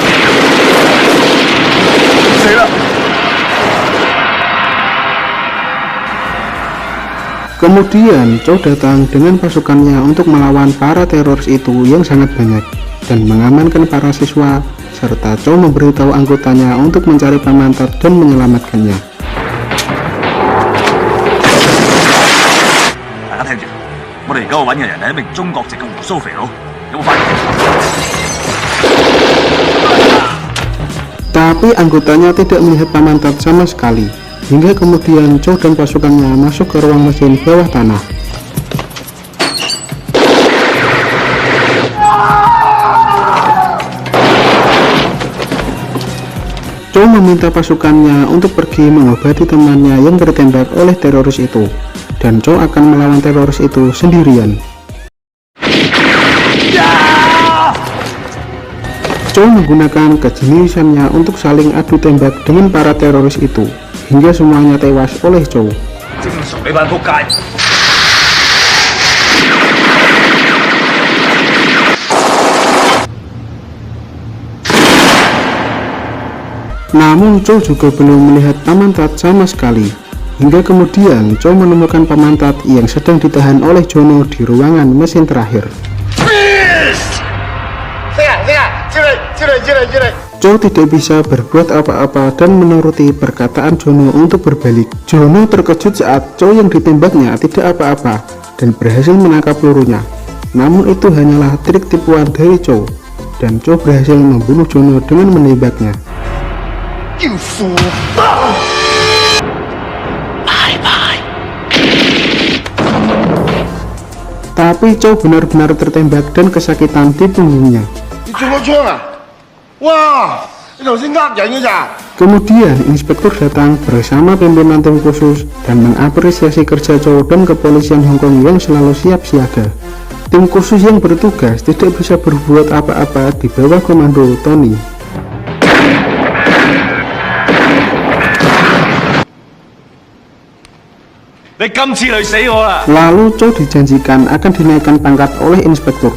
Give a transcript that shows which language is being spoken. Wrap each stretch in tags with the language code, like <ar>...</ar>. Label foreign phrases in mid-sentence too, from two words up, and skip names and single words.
<id>Kemudian Chow datang dengan pasukannya untuk melawan para teroris itu yang sangat banyak dan mengamankan para siswa, serta Chow memberitahu anggotanya untuk mencari Pamantat dan menyelamatkannya.</id> <yue>大家聽住，我哋而家揾嘅人係一名中國籍嘅胡鬚肥佬，有冇發現？</yue> <id>Tapi anggotanya tidak melihat Pamantat sama sekali, hingga kemudian Chow dan pasukannya masuk ke ruang mesin bawah tanah. Chow meminta pasukannya untuk pergi mengobati temannya yang tertembak oleh teroris itu, dan Chow akan melawan teroris itu sendirian. Chow menggunakan kejeniusannya untuk saling adu tembak dengan para teroris itu, hingga semuanya tewas oleh Chow.</id> <yue>正常你班仆街！</yue> <id>Namun Chow juga belum melihat Pamantat sama sekali, hingga kemudian Chow menemukan Pamantat yang sedang ditahan oleh Jono di ruangan mesin terakhir. Chow tidak bisa berbuat apa-apa dan menuruti perkataan Jono untuk berbalik. Jono terkejut saat Chow yang ditembaknya tidak apa-apa dan berhasil menangkap pelurunya. Namun itu hanyalah trik tipuan dari Chow, dan Chow berhasil membunuh Jono dengan menembaknya.</id> <en>You fool!</en> <id>Tapi Chow benar-benar tertembak dan kesakitan di punggungnya.</id> <yue>你中咗槍啊？哇！你頭先呃人嘅咋？</yue> <id>Kemudian inspektur datang bersama pimpinan tim khusus dan mengapresiasi kerja Chow dan kepolisian Hong Kong yang selalu siap siaga. Tim khusus yang bertugas tidak bisa berbuat apa-apa di bawah komando Tony. Lalu Chow dijanjikan akan dinaikkan pangkat oleh inspektur.</id>